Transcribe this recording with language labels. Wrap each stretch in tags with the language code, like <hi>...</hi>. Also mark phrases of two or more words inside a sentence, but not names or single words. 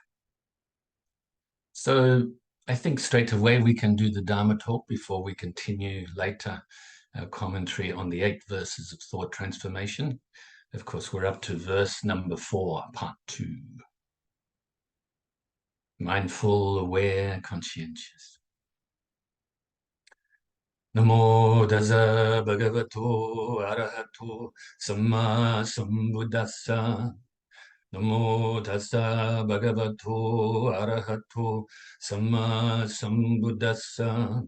<en>So I think straight away we can do the Dharma talk before we continue later our commentary on the 8 verses of thought transformation. Of course, we're up to verse number 4, part 2. Mindful, aware, conscientious.</en> <pi>Namo Tassa Bhagavato Arahato Samma Sambuddhassa. Namo Tassa Bhagavato Arahato Samma Sambuddhassa.</pi>